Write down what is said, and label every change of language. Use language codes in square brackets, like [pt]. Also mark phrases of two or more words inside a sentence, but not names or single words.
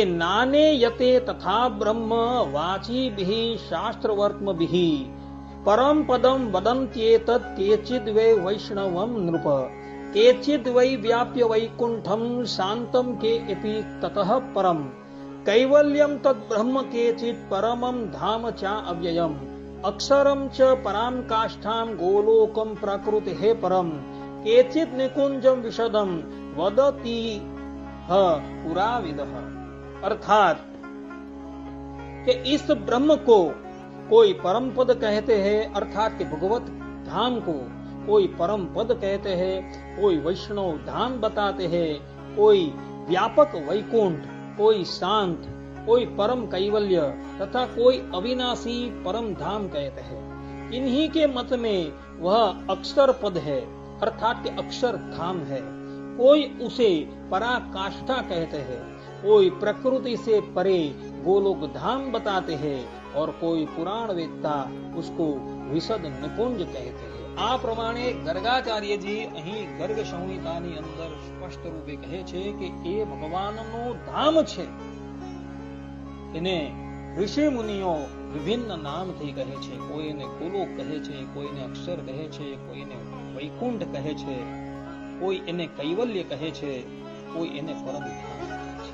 [sa] નાને યતે તથા બ્રહ્મ વાચીભિઃ શાસ્ત્રવર્ત્મભિઃ પરમ પદમ વદન્ત્યેતત કેચિદ વૈ વૈષ્ણવમ નૃપ કેચિદ વૈ વ્યાપ્ય વૈકુંઠમ શાંતમ કે એપિ તતઃ પરમ કૈવલ્યમ તદ બ્રહ્મ કેચિદ પરમમ ધામ ચા અવ્યયમ અક્ષરમ ચ પરામ કાષ્ઠામ ગોલોકમ પ્રકૃતિઃ પરમ केचित् निकुंजम विशदम वदति पुराविदः। [hi] अर्थात कि इस ब्रह्म को कोई परम पद कहते हैं, अर्थात कि भगवत धाम को कोई परम पद कहते हैं, कोई वैष्णव धाम बताते हैं, कोई व्यापक वैकुंठ, कोई शांत, कोई परम कैवल्य तथा कोई अविनाशी परम धाम कहते हैं। इन्हीं के मत में वह अक्षर पद है, अर्थात कि अक्षर धाम है। कोई उसे पराकाष्ठा कहते हैं, कोई प्रकृति से परे गोलोक धाम बताते हैं और कोई पुराण वेदता उसको विशद निकुंज कहते हैं। [gu] આ પ્રમાણે गर्गाचार्यजी અહીં ગર્ગ સંહિતાની અંદર સ્પષ્ટ રૂપે કહે છે કે એ ભગવાનનો ધામ છે। એને ઋષિ મુનિઓ વિભિન્ન નામથી કહે છે। કોઈ એને ગોલોક કહે છે, કોઈને અક્ષર કહે છે, કોઈને વૈકુંઠ કહે છે, કોઈ એને કૈવલ્ય કહે છે, કોઈ એને પરમ ધામ કહે છે।